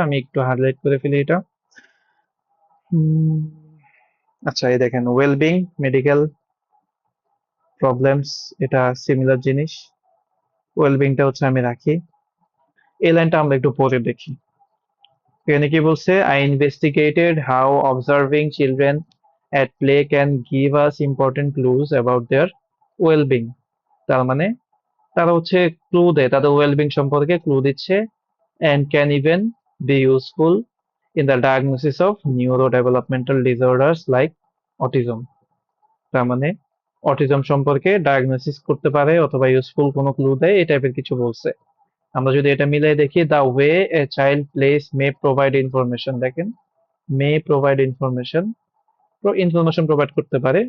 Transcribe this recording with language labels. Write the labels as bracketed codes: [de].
[bn] আমি একটু হাইলাইট করে ফেলি এটা। হুম, আচ্ছা, এই দেখেন ওয়েলবিং মেডিকেল প্রবলেমস, এটা সিমিলার জিনিস। ওয়েলবিংটা হচ্ছে আমি রাখি। এই লাইনটা আমরা একটু পরে দেখি। এখানে কি বলছে, [en] I investigated how observing children at play can give us important clues about their wellbeing. [bn] তার মানে তারা হচ্ছে ক্লু দেয়, তাদের ওয়েলবিং সম্পর্কে ক্লু দিচ্ছে, [en] and can even be useful in the diagnosis of neurodevelopmental disorders like autism. [bn] তার মানে অটিজম সম্পর্কে ডায়াগনোসিস করতে পারে অথবা ইউজফুল কোনো ক্লু দেয়, এই টাইপের কিছু বলছে। আমরা যদি এটা মিলিয়ে দেখি, [en] the way a child plays may provide information, দেখেন may provide information, [bn] ইনফরমেশন প্রোভাইড করতে পারে।